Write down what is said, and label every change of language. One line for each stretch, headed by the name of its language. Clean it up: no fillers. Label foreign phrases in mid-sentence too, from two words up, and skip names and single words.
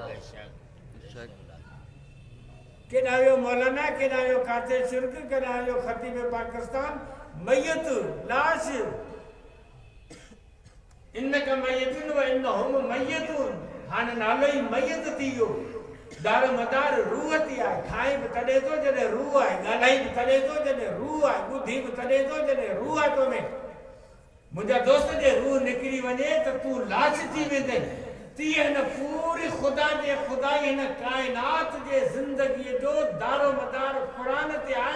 Sindhi: केॾां वियो मौलाना, केॾां वियो कातिल शिरक, केॾां वियो ख़तीब पाकिस्तान, मैयत लाश।
Arabic: إنك ميت وإنهم ميتون,
Sindhi: हाणे नालो ई मैयत थी वियो। दार मदार रूह थी आहे। खाई बि तॾहिं थो जॾहिं रूह आहे, ॻाल्हाई बि तॾहिं थो जॾहिं रूह आहे, ॿुधी बि तॾहिं थो जॾहिं रूह आहे तो में। मुंहिंजा दोस्त जे रूह निकिरी वञे त तूं लाश थी वेंदे। तीअं हिन पूरी ख़ुदा जे खुदाई हिन काइनात जे ज़िंदगीअ जो दारो मदार क़ुरान ते आहे।